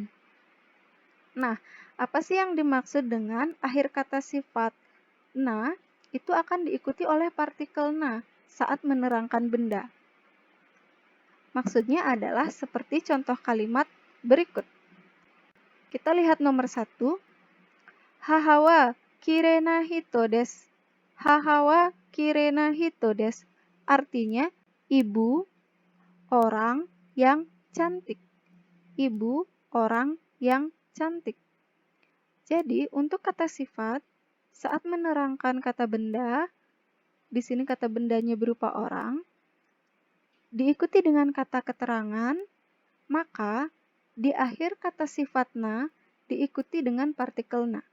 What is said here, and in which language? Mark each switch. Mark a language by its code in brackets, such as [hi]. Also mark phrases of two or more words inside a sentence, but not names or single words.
[id] Nah, apa sih yang dimaksud dengan akhir kata sifat na itu akan diikuti oleh partikel na saat menerangkan benda. Maksudnya adalah seperti contoh kalimat berikut. Kita lihat nomor 1. [ja] 母はきれいな人です. 母はきれいな人です. [id] Artinya, ibu orang yang cantik. Ibu orang yang cantik. Jadi, untuk kata sifat, saat menerangkan kata benda, di sini kata bendanya berupa orang, diikuti dengan kata keterangan, maka di akhir kata sifat na diikuti dengan partikel na.